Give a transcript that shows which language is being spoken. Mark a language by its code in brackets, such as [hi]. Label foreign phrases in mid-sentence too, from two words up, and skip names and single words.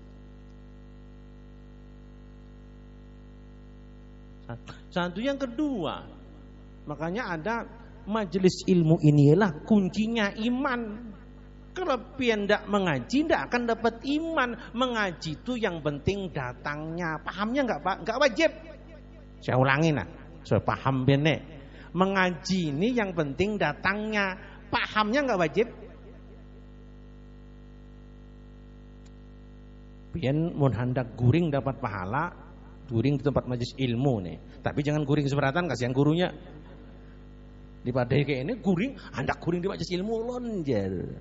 [id] Satu yang kedua, makanya ada majelis ilmu inilah kuncinya iman. Kalau pian ndak mengaji ndak akan dapat iman. Mengaji itu yang penting datangnya. Pahamnya enggak Pak? Enggak wajib. Saya ulangin lah. Saya paham benek. Mengaji ini yang penting datangnya. Pahamnya enggak wajib. [bjn] Pian mun hendak guring dapat pahala, guring di tempat majelis ilmu nih. [id] Tapi jangan guring seberatan, kasihan gurunya. Daripada kayak ini guring, hendak guring di majelis ilmu lonjer.